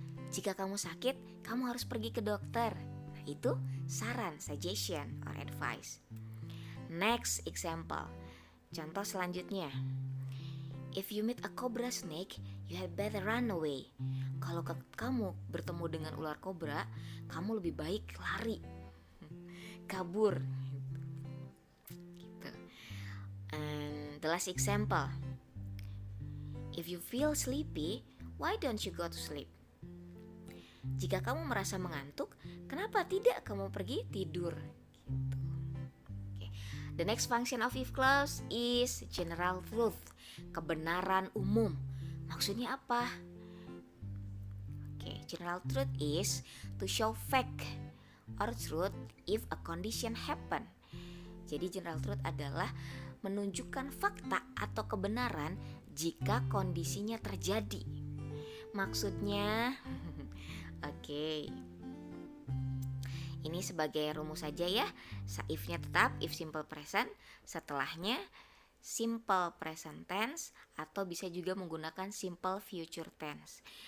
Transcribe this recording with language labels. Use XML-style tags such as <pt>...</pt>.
<id>Jika kamu sakit, kamu harus pergi ke dokter. Nah, itu saran,</id> <en>suggestion or advice. Next example.</en> <id>Contoh selanjutnya.</id> <en>If you meet a cobra snake, you had better run away.</en> <id>Kalau kamu bertemu dengan ular kobra, kamu lebih baik lari, kabur.</id> <en>Gitu. And the last example. If you feel sleepy, why don't you go to sleep?</en> <id>Jika kamu merasa mengantuk, kenapa tidak kamu pergi tidur?</id> <en>Gitu. Okay. The next function of if clause is general truth,</en> <id>kebenaran umum. Maksudnya apa?</id> <en>Okay, general truth is to show fact or truth if a condition happen.</en> <id>Jadi general truth adalah menunjukkan fakta atau kebenaran jika kondisinya terjadi. Maksudnya Oke. Ini sebagai rumus saja ya. If-nya tetap if simple present, setelahnya simple present tense, atau bisa juga menggunakan simple future tense.</id>